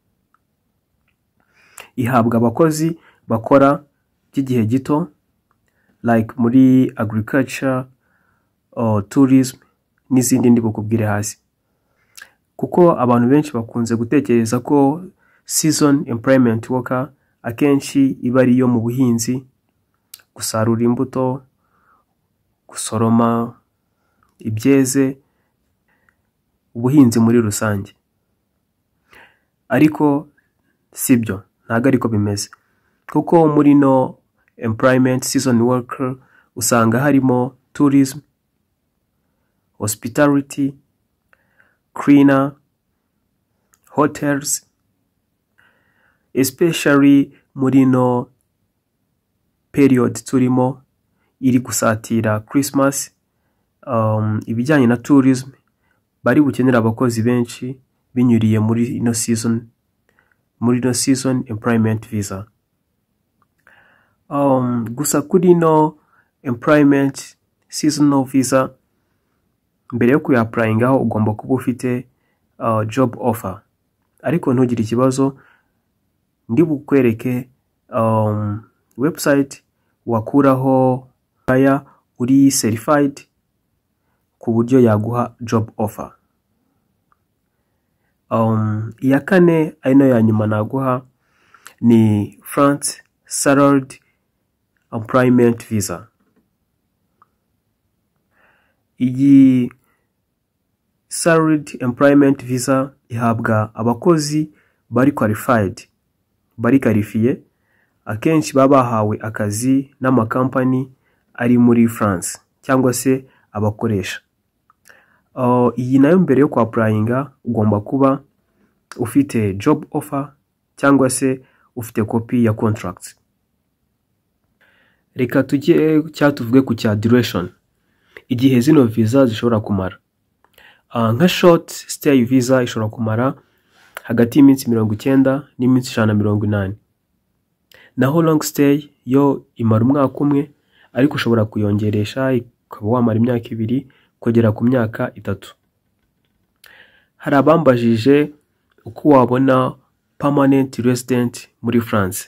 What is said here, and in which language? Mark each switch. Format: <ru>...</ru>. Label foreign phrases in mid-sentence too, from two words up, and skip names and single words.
<rw>Ihabwa abakozi bakora by'igihe gito like muri agriculture, tourism n'izindi ndi bukubwire hasi. Kuko abantu benshi bakunze gutekereza ko</rw> <en>season employment worker</en> <rw>akenshi iba ari yo mu buhinzi, gusarura imbuto, gusoroma ibyeze, ubuhinzi muri rusange. Ariko sibyo, ntago ariko bimeze. Kuko muri no</rw> <en>employment season worker</en> <rw>usanga harimo</rw> <en>tourism, hospitality, cleaner, hotels, especially</en> <rw>muri no period turimo iri gusatira Christmas. Ibijyanye na tourism bari bukenera abakozi benshi binyuriye muri no</rw> <en>season employment visa.</en> <rw>Gusa kuri no</rw> <en>employment seasonal visa,</en> <rw>mbere yo kuyapplyingaho ugomba kuba ufite</rw> <en>job offer.</en> <rw>Ariko ntugire ikibazo, ndi bukwereke website wakuraho aya uri certified ku buryo yaguha</rw> <en>job offer.</en> <rw>Iya kane ari nayo ya nyuma naguha ni France Salaried Employment Visa. Iyi Salaried Employment Visa ihabwa abakozi bari qualified, bari qualifiye, akenshi baba bahawe akazi n'amakampani ari muri France cyangwa se abakoresha. Iyi nayo mbere yo kwapplyinga ugomba kuba ufite</rw> <en>job offer</en> <rw>cyangwa se ufite copy ya contract. Reka tujye cyatuvuge ku cya duration, igihe zino visa zishobora kumara. Nka</rw> <en>short stay visa</en> <rw>ishobora kumara hagati y'iminsi 90 n'iminsi 180. Naho</rw> <en>long stay</en> <rw>yo imara umwaka umwe, ariko ushobora kuyongeresha ukaba wamara imyaka 2 kugera ku myaka 3. Hari abambajije uko wabona</rw> <en>permanent resident</en> <rw>muri France.</rw>